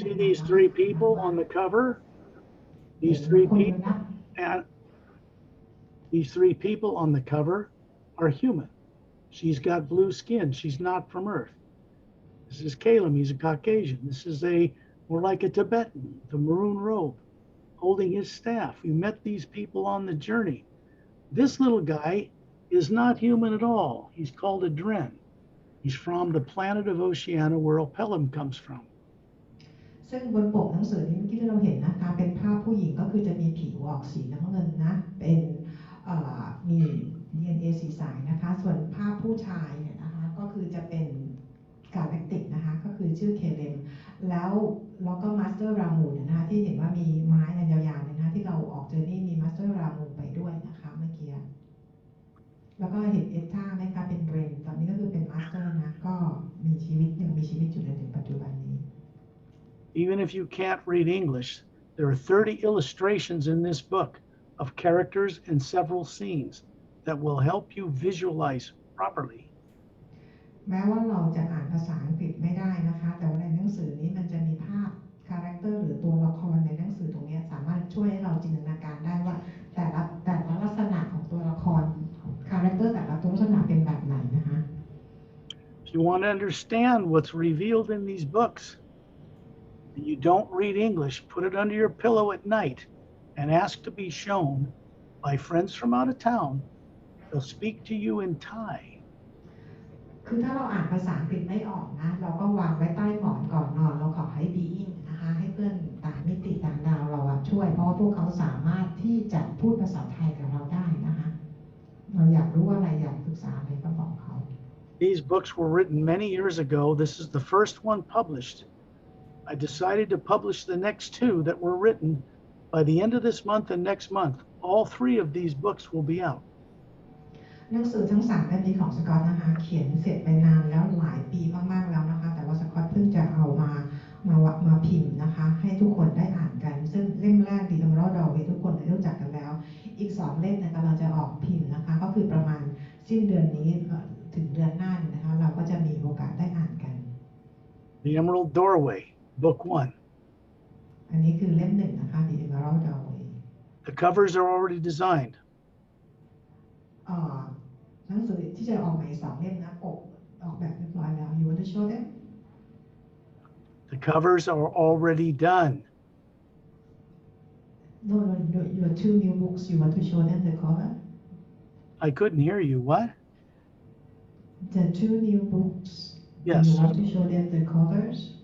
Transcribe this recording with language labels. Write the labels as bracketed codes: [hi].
[en] See these 3 people on the cover? These 3 people and these 3 people on the cover are human. She's got blue skin. She's not from Earth. This is Caleb. He's a Caucasian. This is more like a Tibetan, the maroon robe, holding his staff. We met these people on the journey. This little guy is not human at all. He's called a Dren. He's from the planet of Oceania where Opelum comes from. [th] ซึ่งบนปกหนังสือนี้เมื่อกี้ที่เราเห็นนะคะเป็นภาพผู้หญิงก็คือจะมีผิวออกสีน้ำเงินนะเป็นมี DNA สีสายนะคะส่วนภาพผู้ชายเนี่ยนะคะก็คือจะเป็น Galactic นะคะก็คือชื่อเคเลมแล้วก็มาสเตอร์รามูนนะคะที่เห็นว่ามีไม้อันยาวๆเนี่ยนะที่เราออกเจอนี่มีมาสเตอร์รามูนไปด้วยนะคะเมื่อกี้แล้วก็เห็นเอสธาไหมคะเป็นเบรนตอนนี้ก็คือเป็นมาสเตอร์นะก็มีชีวิตยังมีชีวิตอยู่จนถึงปัจจุบันนี้ [en] Even if you can't read English, there are 30 illustrations in this book of characters and several scenes that will help you visualize properly. [th] แม้ว่าเราจะอ่านภาษาอังกฤษไม่ได้นะคะแต่ว่าในหนังสือนี้มันจะมีภาพ คาแรคเตอร์หรือตัวละครในหนังสือตรงนี้สามารถช่วยให้เราจินตนาการได้ว่าแต่ละลักษณะของตัวละครคาแรคเตอร์แต่ละตัวลักษณะเป็นแบบไหนนะคะ [en] If you want to understand what's revealed in these books, and you don't read English, put it under your pillow at night and ask to be shown by friends from out of town. They'll speak to you in Thai. [th] คือถ้าเราอ่านภาษาอังกฤษไม่ออกนะเราก็วางไว้ใต้หมอนก่อนนอนเราขอให้ being นะคะให้เพื่อนต่างมิติต่างดาวเราช่วยเพราะว่าพวกเขาสามารถที่จะพูดภาษาไทยกับเราได้นะคะเราอยากรู้อะไรอยากศึกษาอะไรก็บอกเขา [en] These books were written many years ago. This is the first one published. I decided to publish the next two that were written by the end of this month and next month. All three of these books will be out. [th] หนังสือทั้ง3เล่มนี้ของสกอตนะคะเขียนเสร็จไปนานแล้วหลายปีมากๆแล้วนะคะแต่ว่าสกอตเพิ่งจะเอามาพิมพ์นะคะให้ทุกคนได้อ่านกันซึ่งเล่มแรกดีมรอดอเวทุกคนได้รู้จักกันแล้วอีก2เล่มกำลังจะออกพิมพ์นะคะก็คือประมาณสิ้นเดือนนี้ถึงเดือนหน้านะคะเราก็จะมีโอกาสได้อ่านกัน [en] The Emerald Doorway, Book 1. [th] อันนี้คือเล่ม1นะคะ The Emerald Doorway [en] The covers are already designed. [th] หนังสือที่จะออกใหม่2เล่มนะปกออกแบบเรียบร้อยแล้ว [en] You want to show them? The covers are already done. No, your 2 new books. You want to show them the cover? I couldn't hear you. What? The 2 new books. Yes. You want to show them the covers?